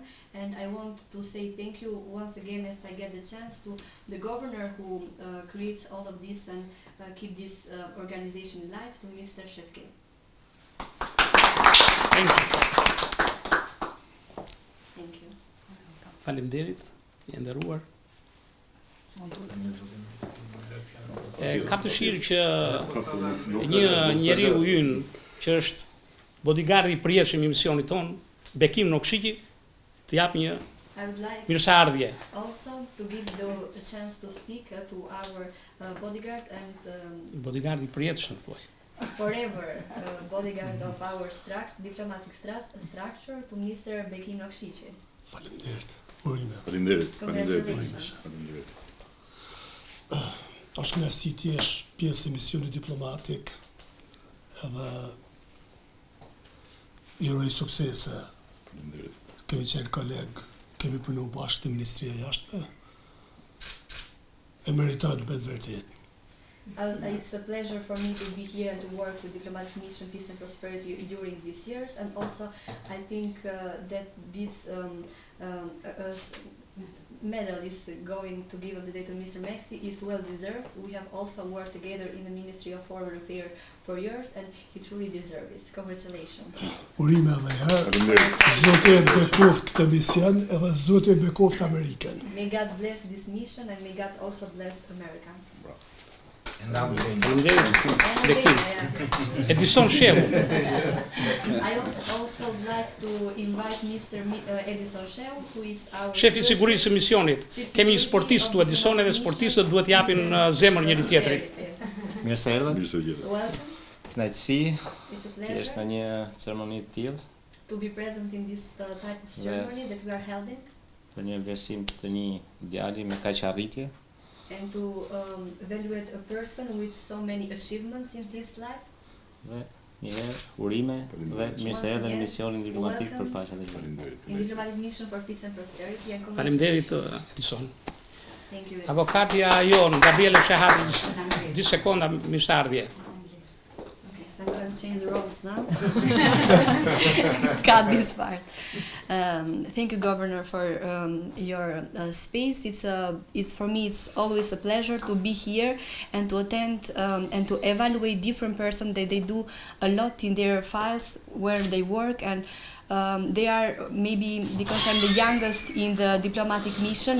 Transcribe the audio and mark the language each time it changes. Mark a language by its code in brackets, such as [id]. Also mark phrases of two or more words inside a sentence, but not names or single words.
[en] And I want to say thank you once again as I get the chance to the governor who creates all of this and keep this organization alive, to Mr. Shefke. Thank you. Thank you. [sq] Faleminderit, i nderuar. Kam dëshirë që një njeriu ynë që është bodyguardi i përjetshëm i misionit ton, Bekim Nokshiki, të jap një [en] I would like [sq] mirëseardhje. [en] also to give the chance to speak to our bodyguard and [sq] Bodyguardi i përjetshëm thuaj. [en] forever bodyguard of our diplomatic structure, to Mr. Bekim Nokshiki. [sq] Faleminderit. Urime. Faleminderit. [en] Congratulations. [sq] Faleminderit. Është kënaqësi ti jesh pjesë e misionit diplomatik edhe i uroj suksese. Faleminderit. Kemi qenë kolegë, kemi punuar bashkë te Ministria e Jashtme. E meriton me vërtet. [en] It's a pleasure for me to be here and to work with Diplomatic Mission Peace and Prosperity during these years, and also I think that this medal is going to give today to Mr. Maxi is well deserved. We have also worked together in the Ministry of Foreign Affairs for years, and he truly deserves it. Congratulations. [sq] Urime edhe herë. Faleminderit. Zoti e bekoft këtë mision edhe Zoti e bekoft Amerikën. [en] May God bless this mission, and may God also bless America. [sq] Faleminderit. [en] And Bekim. again, Edison Shehu, I would also like to invite Mr. Edison Sheu, who is our [sq] shefi i sigurisë së misionit. Kemi një sportist tu Edison dhe sportistët duhet japin zemër njëri tjetrit. Mirë se erdhën. Mirë se vjen. [en] Welcome. [sq] Kënaqësi [en] It's a [sq] që është në [en] pleasure [sq] një ceremoni të tillë [en] to be present in this type of ceremony that we are holding, [sq] për një vlerësim të një djali me kaq arritje. [en] and to evaluate a person with so many achievements in his life. [sq] Dhe një herë urime dhe mirë se erdhën në misionin diplomatik për paqen dhe zhvillimin. Faleminderit. [en] In Diplomatic Mission for Peace and Prosperity, and [sq] Faleminderit [en] congratulations. Edison. Thank you. [sq] Avokatja jon, Gabriele Shehati, 2 sekonda mirëseardhje. [en] Okay, so I'm going to change the roles now. Cut this part. Thank you, Governor, for your space. It's for me. It's always a pleasure to be here and to attend and to evaluate different persons that they do a lot in their files where they work, and they are maybe because I'm the youngest in the diplomatic mission.